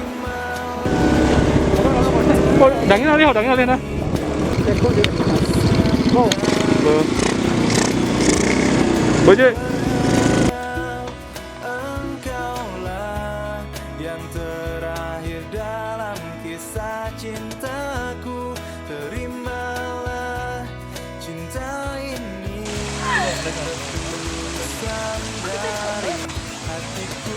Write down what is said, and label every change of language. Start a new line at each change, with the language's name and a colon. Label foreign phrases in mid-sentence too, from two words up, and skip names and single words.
Vietnamese: đánh nó đi, họ đánh nó lên đó. Vâng. Bơi chứ.
Indonesian: Engkaulah yang terakhir dalam kisah cintaku. Terimalah cinta ini, ketulusan dari hatiku.